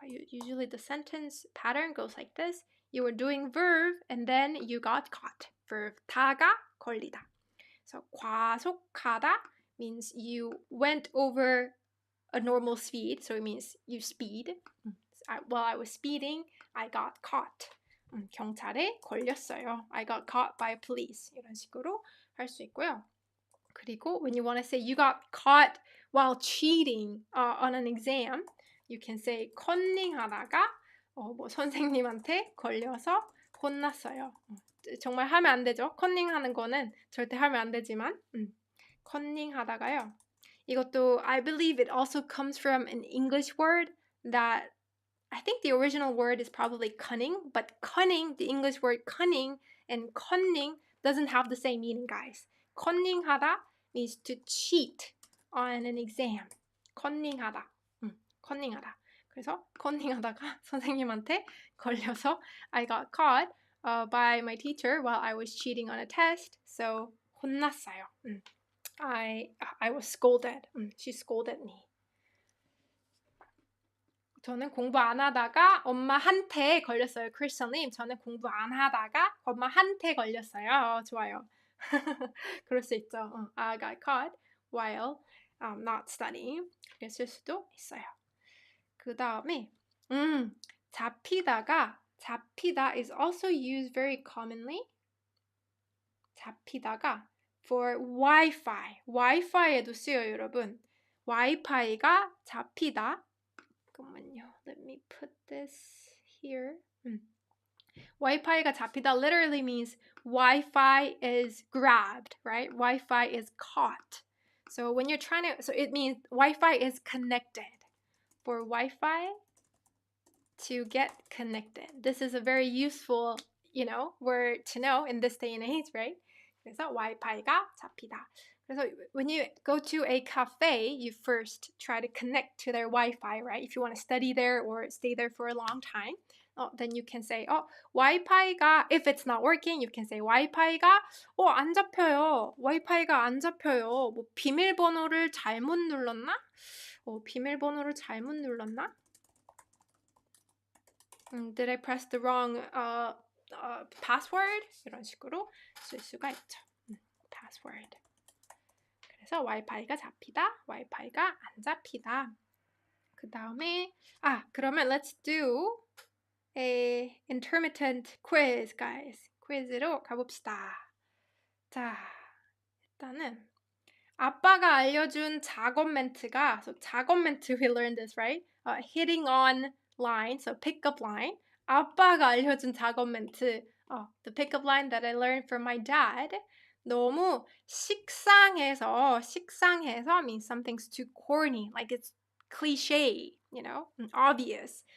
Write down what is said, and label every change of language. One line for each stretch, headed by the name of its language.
English: Usually the sentence pattern goes like this. You were doing verb and then you got caught.
Korean: Verb 타가 걸리다.
English: So 과속하다 means you went over a normal speed. So it means you speed. While I was speeding, I got caught.
Korean: 경찰에 걸렸어요.
English: I got caught by police.
Korean: 이런 식으로 할 수 있고요.
English: 그리고 when you want to say you got caught while cheating on an exam, you can say
Korean: 컨닝하다가 뭐 선생님한테 걸려서 혼났어요. 정말 하면 안 되죠. 컨닝하는 거는 절대 하면 안 되지만 컨닝하다가요.
English: 이것도 I believe it also comes from an English word that I think the original word is probably cunning, but cunning, the English word cunning and conning doesn't have the same meaning, guys. 컨닝하다 means to cheat on an exam.
Korean: 컨닝하다. 컨닝하다. 그래서 컨닝하다가 선생님한테 걸려서
English: I got caught by my teacher while I was cheating on a test. So 혼났어요. I was scolded. She scolded me.
Korean: 저는 공부 안 하다가 엄마한테 걸렸어요. 크리스천님, 저는 공부 안 하다가 엄마한테 걸렸어요. 좋아요. 그럴 수 있죠.
English: I got caught while not studying.
Korean: 그랬을 수도 있어요.
English: 그 다음에 잡히다 is also used very commonly.
Korean: 잡히다가 for Wi-Fi에도 쓰여요, 여러분. 와이파이가 잡히다. 잠깐만요.
English: Let me put this here. Wi-Fi가 잡히다 literally means Wi-Fi is grabbed, right? Wi-Fi is caught. So when you're trying to, so it means Wi-Fi is connected. For Wi-Fi to get connected. This is a very useful, word to know in this day and age, right?
Korean: 그래서 Wi-Fi가 잡히다.
English: 그래서 when you go to a cafe, you first try to connect to their Wi-Fi, right? If you want to study there or stay there for a long time, then you can say, Wi-Fi가, if it's not working, you can say
Korean: Wi-Fi가 안 잡혀요. Wi-Fi가 안 잡혀요. 뭐 비밀번호를 잘못 눌렀나? 비밀번호를 잘못 눌렀나?
English: Did I press the wrong password?
Korean: 이런 식으로 쓸 수가 있죠.
English: password.
Korean: 그래서 와이파이가 잡히다, 와이파이가 안 잡히다. 그 다음에 그러면
English: let's do a intermittent quiz, guys.
Korean: 퀴즈로 가봅시다. 자, 일단은 아빠가 알려준 작업 멘트가, so 작업 멘트,
English: we learned this, right? Hitting on line, so pickup line.
Korean: 아빠가 알려준 작업 멘트,
English: the pickup line that I learned from my dad. 너무 식상해서 means something's too corny, like it's cliche, obvious.